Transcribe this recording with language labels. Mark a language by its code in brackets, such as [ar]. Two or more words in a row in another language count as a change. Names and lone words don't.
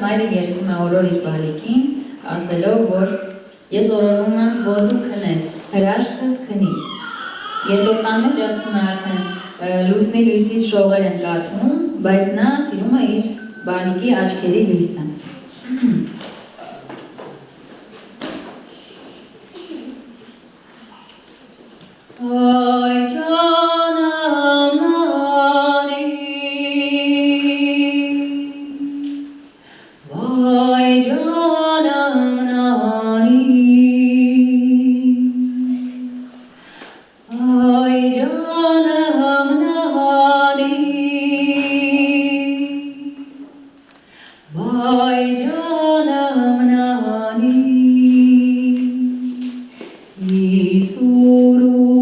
[hy] մայրը երգում է օրոր իր բալիկին, ասելով, որ ես օրորում եմ, որ դու քնես, հրաշքս քնիր։ Երկրորդան մեջ ասում է արդեն լուսնի լույսից շողեր են կաթվում, բայց նա սիրում է իր բալիկի աչքերի լույսը։ [tr] Ay canım narin, vay canım narin, ay canım narin, vay canım narin, İsuru